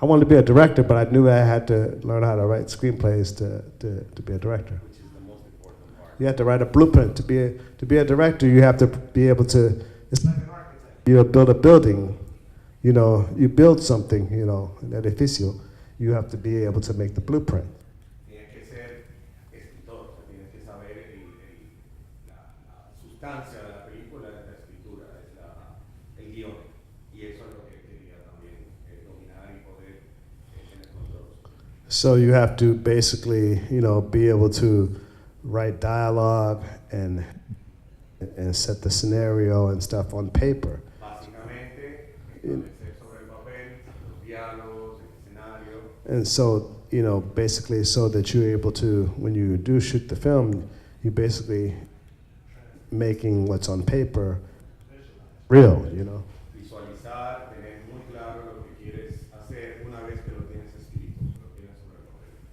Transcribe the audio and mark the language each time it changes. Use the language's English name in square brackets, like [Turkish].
[English] I wanted to be a director, but I knew I had to learn how to write screenplays to be a director. Which is the most important part. You have to write a blueprint. To be a director, you have to be able to, it's like an architect. You build a building, you know, you build something, you know, an edificio, you have to be able to make the blueprint. [Spanish] Tienes que ser escritor, tienes que saber la sustancia de la película, es la escritura, es el guión. Y eso es lo que quería también dominar y poder tener control. [English] So you have to basically, you know, be able to write dialogue and set the scenario and stuff on paper. [Spanish] Básicamente, establecer sobre el papel los diálogos, el escenario. [English] And so, you know, basically so that you're able to, when you do shoot the film, you basically making what's on paper real, you know. [Spanish] Visualizar, tener muy claro lo que quieres hacer una vez que lo tienes escrito, que lo tienes sobre el papel.